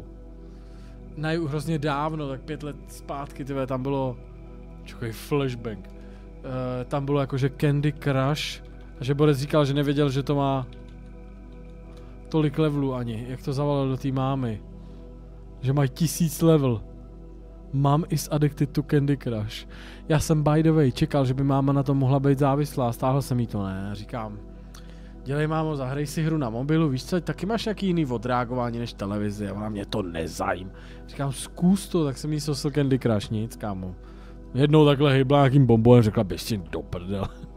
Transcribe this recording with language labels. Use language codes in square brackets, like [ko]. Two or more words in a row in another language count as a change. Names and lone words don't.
[cs] Naju hrozně dávno, tak 5 let zpátky, tyhle, tam bylo... Čekaj, flashbang. Tam bylo jakože Candy Crush. A že Borec říkal, že nevěděl, že to má... tolik levelů ani. Jak to zavolal do té mámy. Že mají 1000 level. [en] Mom is addicted to Candy Crush. [cs] Já jsem [en] by the way [cs] čekal, že by máma na to mohla být závislá. Stáhl jsem jí to, ne? Říkám... Dělej, mámo, zahraj si hru na mobilu, víš co, taky máš nějaký jiný odreagování než televizi a ona mě to nezajím. Říkám, zkus to, tak jsem jí sosil Candy Crush, nic, kámo. Jednou takhle hejbla nějakým bombonem, řekla, běž si do prdele.